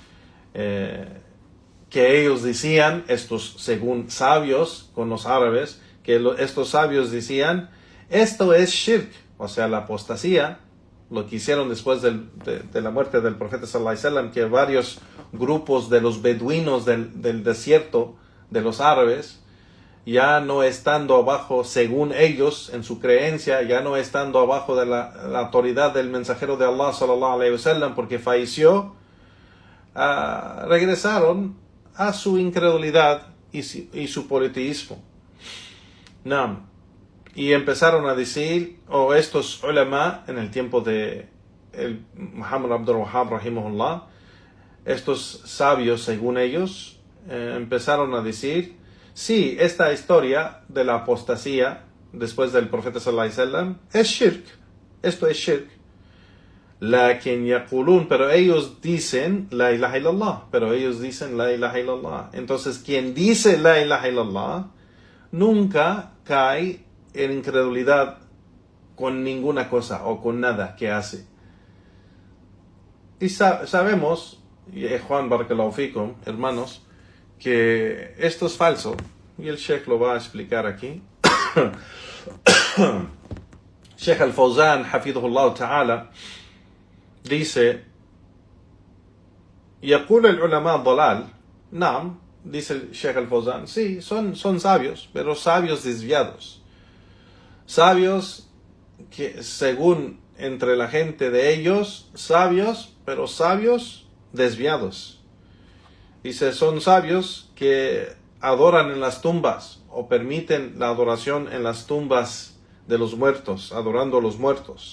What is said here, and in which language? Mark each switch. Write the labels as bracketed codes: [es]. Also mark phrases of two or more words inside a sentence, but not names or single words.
[es] Que ellos decían, estos según sabios con los árabes, que estos sabios decían, esto es shirk, o sea, la apostasía, lo que hicieron después de la muerte del profeta [ar] صلى الله عليه وسلم, [es] que varios grupos de los beduinos del desierto de los árabes, ya no estando abajo, según ellos, en su creencia, ya no estando abajo de la autoridad del mensajero de Allah [ar] صلى الله عليه وسلم, [es] porque falleció, regresaron a su incredulidad y su politeísmo. Naam. Y empezaron a decir, estos ulama en el tiempo de el Muhammad Abdul Wahhab rahimahullah, estos sabios según ellos, empezaron a decir, sí, esta historia de la apostasía después del profeta [ar] صلى الله عليه وسلم [es] es shirk, esto es shirk. [ar] لكن يقولون, [es] pero ellos dicen [ar] لا إله إلا الله, [es] Entonces, quien dice [ar] لا إله إلا الله [es] nunca cae en incredulidad con ninguna cosa o con nada que hace. Y sabemos, Juan [ar] بارك الله فيكم, [es] hermanos, que esto es falso, y el Sheikh lo va a explicar aquí. Sheikh al-Fawzan, [ar] حفظه الله تعالى, [es] dice, [ar] يقول العلماء ضلال. [es] Naam, dice el Sheikh al-Fawzan, sí, son sabios, pero sabios desviados. Sabios que según entre la gente de ellos, sabios, pero sabios desviados. Dice, son sabios que adoran en las tumbas o permiten la adoración en las tumbas de los muertos, adorando a los muertos.